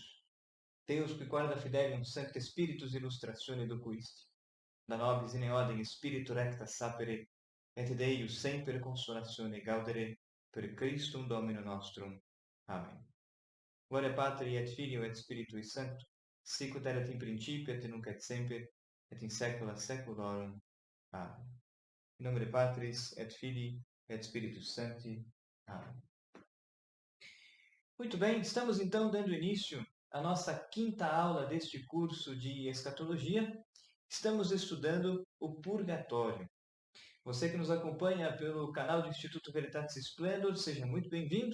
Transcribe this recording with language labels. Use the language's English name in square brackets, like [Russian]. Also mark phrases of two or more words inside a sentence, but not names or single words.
[Latin] Deus qui corda fidelium Sancte Spiritus illustratione docuisti, da nobis in eodem Spiritu recta sapere, et Deus semper consolatione gaudere per Christum Domino nostrum. Amen. Gloria Patri et Filio et Spiritui Sancto, sicut erat in principio et nunc et semper et in saecula saeculorum. Amen. In nomine Patris et Filii et Spiritus Sancti. Amen. [Portuguese] Muito bem, estamos então dando início à nossa quinta aula deste curso de escatologia. Estamos estudando o purgatório. Você que nos acompanha pelo canal do Instituto Veritatis Splendor, seja muito bem-vindo.